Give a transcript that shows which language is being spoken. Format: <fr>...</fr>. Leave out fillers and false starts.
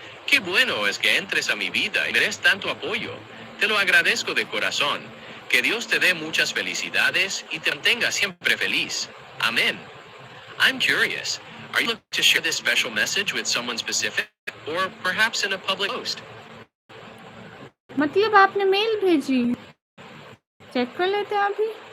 <es>Qué bueno es que entres a mi vida y me des tanto apoyo. Te lo agradezco de corazón. Que Dios te dé muchas felicidades y te mantenga siempre feliz.</es> <en>Amén. I'm curious. Are you looking to share this special message with someone specific or perhaps in a public post?</en> <hi>मतलब आपने mail भेजी, check कर लेते हैं अभी।</hi>